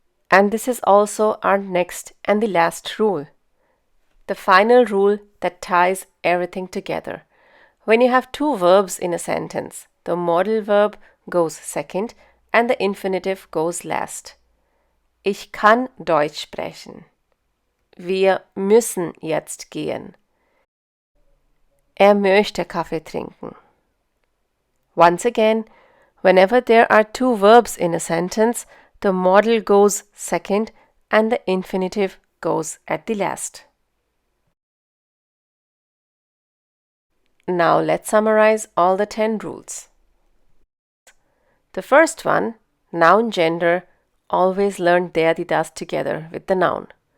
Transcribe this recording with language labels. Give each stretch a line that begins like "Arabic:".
English: And this is also our next and the last rule. The final rule that ties everything together. When you have two verbs in a sentence, the modal verb goes second and the infinitive goes last.
German: Ich kann Deutsch sprechen. Wir müssen jetzt gehen. Er möchte Kaffee trinken.
English: Once again, whenever there are two verbs in a sentence, the modal goes second and the infinitive goes at the last. Now let's summarize all the 10 rules. The first one, noun gender, always learn der, die, das together with the noun.